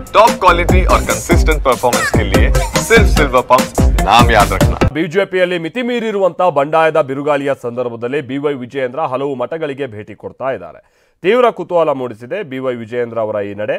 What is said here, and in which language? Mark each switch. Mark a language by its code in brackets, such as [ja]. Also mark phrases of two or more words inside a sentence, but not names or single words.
[en] top quality [hi] और [en] consistent performance [hi] के लिए सिर्फ सिल्वर पंप नाम याद रखना। [kn] ಬಿಜೆಪಿಯಲ್ಲಿ ಮಿತಿ ಮೀರಿರುವಂತಹ ಬಂಡಾಯದ ಬಿರುಗಾಳಿಯ ಸಂದರ್ಭದಲ್ಲಿ ಬಿವೈ ವಿಜಯೇಂದ್ರ ಹಲವು ಮಠಗಳಿಗೆ ಭೇಟಿ ಕೊಡ್ತಾ ಇದ್ದಾರೆ. ತೀವ್ರ ಕುತೂಹಲ ಮೂಡಿಸಿದೆ ಬಿವೈ ವಿಜಯೇಂದ್ರ ಅವರ ಈ ನಡೆ.